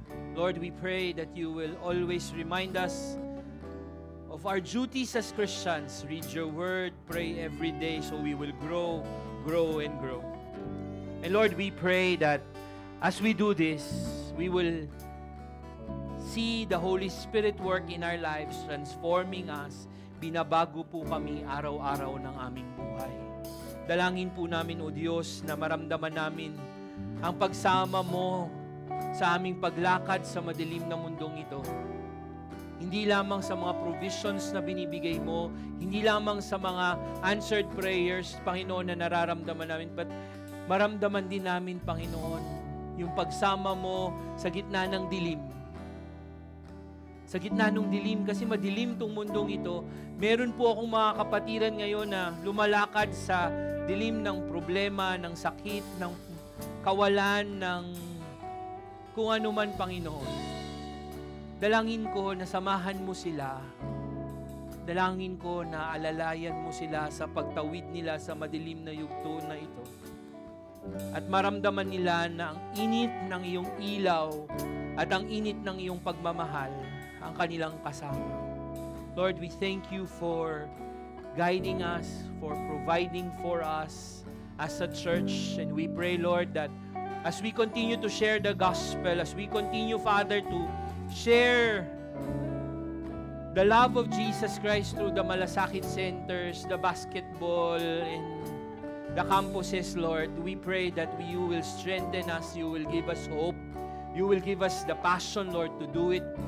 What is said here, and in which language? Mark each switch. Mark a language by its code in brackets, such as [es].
[en] Lord, we pray that you will always remind us of our duties as Christians. Read your word, pray every day so we will grow, and grow. And Lord, we pray that as we do this, we will see the Holy Spirit work in our lives, transforming us. [tl] Binabago po kami araw-araw ng aming buhay. Dalangin po namin, O Diyos, na maramdaman namin ang pagsama mo sa aming paglakad sa madilim na mundong ito. Hindi lamang sa mga provisions na binibigay mo, hindi lamang sa mga [en] answered prayers, [tl] Panginoon, na nararamdaman namin, but maramdaman din namin, Panginoon, yung pagsama mo sa gitna ng dilim. Sa gitna ng dilim, kasi madilim tong mundong ito, meron po akong mga kapatiran ngayon na lumalakad sa dilim ng problema, ng sakit, ng kawalan, ng kung ano man, Panginoon. Dalangin ko na samahan mo sila. Dalangin ko na alalayan mo sila sa pagtawid nila sa madilim na yugto na ito. At maramdaman nila na ang init ng iyong ilaw at ang init ng iyong pagmamahal ang kanilang kasama. [en] Lord, we thank you for guiding us, for providing for us as a church. And we pray, Lord, that as we continue to share the gospel, as we continue, Father, to share the love of Jesus Christ through the malasakit centers, the basketball, and the campuses, Lord, we pray that you will strengthen us, you will give us hope, you will give us the passion, Lord, to do it.